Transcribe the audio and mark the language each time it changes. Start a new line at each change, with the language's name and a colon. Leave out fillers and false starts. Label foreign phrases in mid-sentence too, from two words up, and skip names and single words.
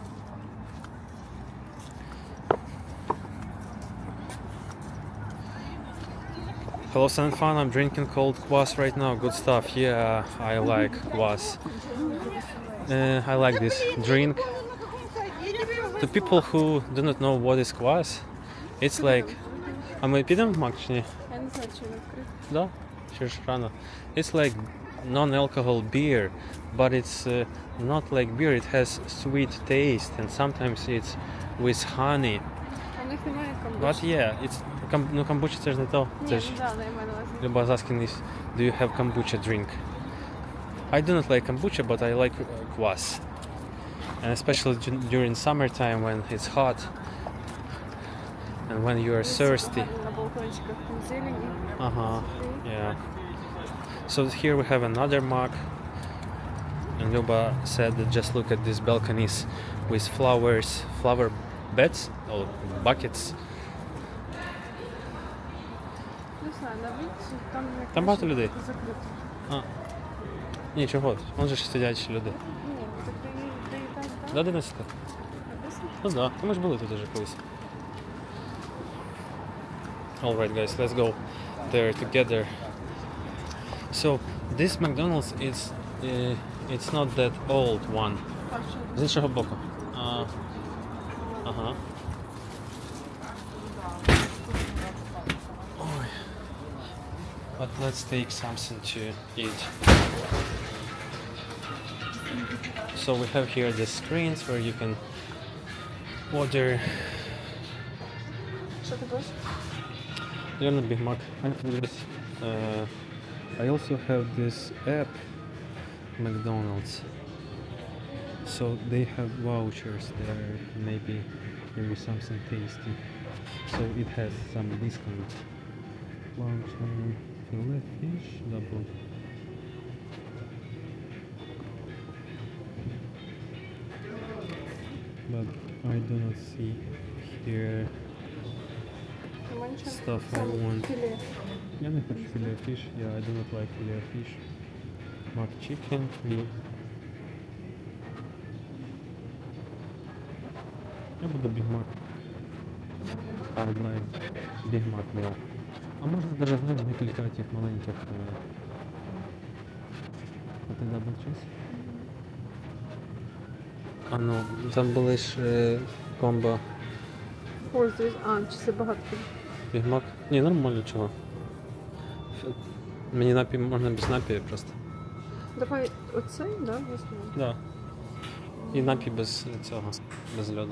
English: Hello, San Fan. I'm drinking cold kvass right now. Good stuff. Yeah, I like kvass. I like this drink. To people who do not know what is kvass, it's like...
Ukrainian: А ми підемо в Мак чи ні? Я не знаю, чи він відкритий. Да? Ще ж рано.
English: It's like non-alcohol beer, but it's not like beer. It has sweet taste, and sometimes it's with honey.
Ukrainian: А в них немає
English: But
Ukrainian: камбучі.
English: yeah, it's...
Ukrainian: Ну, камбуча це ж не то. Ні, Це ну ж... да, не маю на увазі.
English: Luba is asking if do you have kombucha drink. I do not like kombucha, but I like kvass, and especially during summertime when it's hot and when you are thirsty.
Ukrainian: На балкончиках там зелені.
English: Yeah. So here we have another mug, and Luba said that just look at these balconies with flowers, flower beds or buckets.
Ukrainian: Не знаю, на вулиці там не Там багато людей. закрито. А. Нічого, вон же ж сидять люди. Ні, так де і так, так. До 11. Написано? Ну да, ми ж були тут уже колись.
English: Alright guys, let's go. there together. So this McDonald's is it's not that old one.
Ukrainian: З іншого боку. Ага. Ой.
English: But let's take something to eat. So we have here the screens where you can order.
Ukrainian: Що ти будеш?
Russian: Naверное,
English: Big Mac. I also have this app, McDonald's. So they have vouchers there, maybe something tasty. So it has some discount. Voucher, fillet fish, double. But I do not see here
Ukrainian: Нема нічого?
English: stuff I
Ukrainian: Там
English: want.
Ukrainian: філе. Я не хочу
English: fillet fish. Yeah, I do not like fillet fish. Mac chicken, meat.
Ukrainian: Я буду Big Mac.
English: I would like Big Mac meal.
Ukrainian: А можна даже знаешь, декілька тих маленьких. А ти забув час? А ну, там були ж комбо Ось дивись. Чи це багато? Big Mac. Ні, нормально чого. Мені напій можна без напію просто. Давай оцей, да, візьмемо. Да. І напій без цього, без льоду.